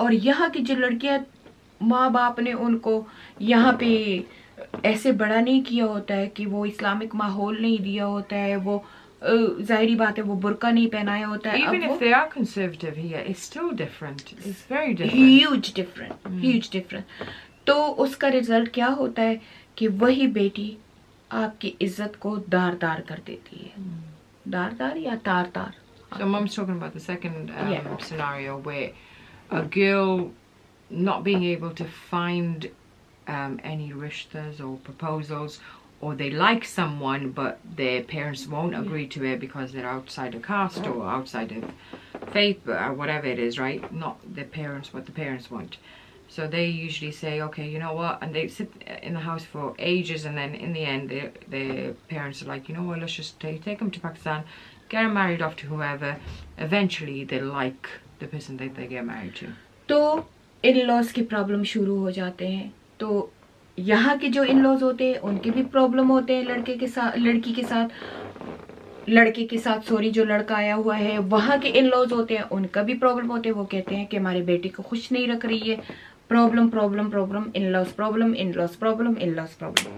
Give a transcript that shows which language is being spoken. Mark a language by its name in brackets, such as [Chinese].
[Urdu] اور یہاں کی جو لڑکیاں, ماں باپ نے ان کو یہاں پہ ایسے بڑا نہیں کیا ہوتا ہے کہ وہ اسلامک ماحول نہیں دیا ہوتا ہے, وہ ظاہری بات ہے وہ برقع نہیں پہنایا ہوتا ہے. [English] Even if they are conservative here, it's still different. It's very different. Huge different, huge different. [Urdu] تو اس کا رزلٹ کیا ہوتا ہے کہ وہی بیٹی آپ کی عزت کو دار دار کر دیتی ہے. دار دار یا تار تار. [English] So Mum's talking about the second Yeah. scenario where a girl not being able to find any rishtas or proposals, or they like someone but their parents won't agree to it because they're outside of caste or outside of faith or whatever it is, right? Not the parents, what the parents want. So they usually say, okay, you know what, and they sit in the house for ages, and then in the end their parents are like, you know what, let's just take them to Pakistan, get them married off to whoever. Eventually they like the person that they get married to. [Urdu] تو ان laws کی problem شروع ہو جاتے ہیں. تو یہاں کے جو ان laws ہوتے ہیں ان کے بھی پرابلم ہوتے ہیں لڑکے کے ساتھ, لڑکی کے ساتھ, لڑکے کے ساتھ سوری جو لڑکا آیا ہوا ہے وہاں کے ان لاز ہوتے ہیں, ان کا بھی پرابلم ہوتے ہیں. وہ کہتے ہیں کہ ہمارے بیٹے کو خوش نہیں رکھ رہی ہے, پرابلم پرابلم پرابلم, ان لاز پرابلم, ان لاز پرابلم, ان لاز پرابلم.